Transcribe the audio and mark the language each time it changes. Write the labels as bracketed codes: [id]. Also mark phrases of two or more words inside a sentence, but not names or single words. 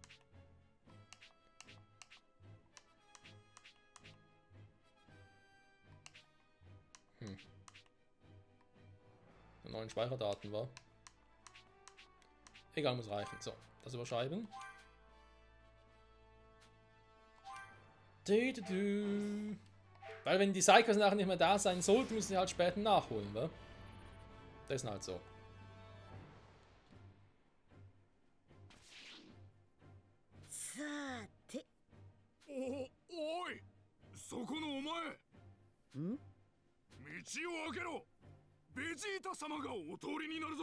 [de] Neuen Speicherdaten war. Egal, muss reichen. So, das überschreiben. Weil wenn die Psychos nachher nicht mehr da sein sollten, müssen sie halt später nachholen, wa? Das ist halt so. [ja] さて、おいそこのお前ん？道を開けろベジータ様がお通りになるぞ